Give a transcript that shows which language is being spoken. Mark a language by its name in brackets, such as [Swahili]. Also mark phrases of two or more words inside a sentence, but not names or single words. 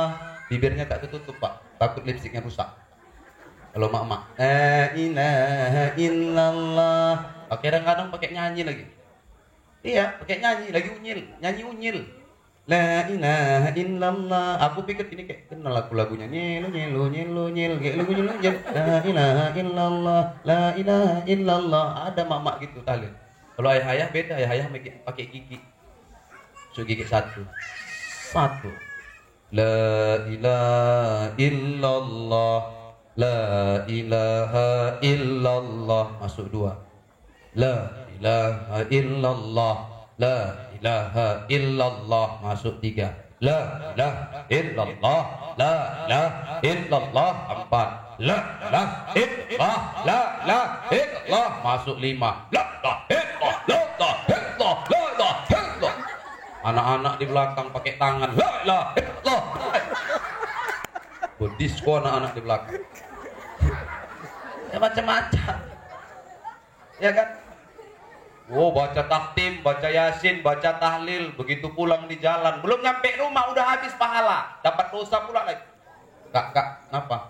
[Indonesian] Bibirnya tak tertutup, Pak. Takut lipstiknya rusak. Kalau mak-mak, [Arabic] لا إله إلا الله. [Indonesian] Kadang-kadang pakai nyanyi lagi. Iya, pakai nyanyi lagi nyanyi unyil. [Arabic] لا إله إلا الله. [Indonesian] Aku pikir ini kayak kenal lagu-lagunya. Nyelu nyelu nyelu nyel, kayak lagu nyelu nyel. [Arabic] لا إله إلا الله، لا إله إلا الله. [Indonesian] Ada mak-mak gitu tahlil. Kalau ayah-ayah beda, ayah-ayah pakai gigi. So gigi satu. [Arabic] لا إله إلا الله، لا إله إلا الله. [Indonesian] Masuk dua. [Arabic] لا إله إلا الله، لا إله إلا الله. [Indonesian] Masuk tiga. [Arabic] لا إله إلا الله، لا إله إلا الله. [Indonesian] Empat. [Arabic] لا إله إلا الله، لا إله إلا الله. [Indonesian] Masuk lima. [Arabic] لا إله إلا الله، لا إله إلا الله، لا إله إلا الله. [Indonesian] Anak-anak di belakang pakai tangan. [Arabic] لا إله إلا الله. [Indonesian] Berdisco anak-anak di belakang. Ya macam-macam. Ya kan? Oh, baca tahtim, baca Yasin, baca tahlil, begitu pulang di jalan, belum nyampe rumah udah habis pahala, dapat dosa pula lagi. Kak, kenapa?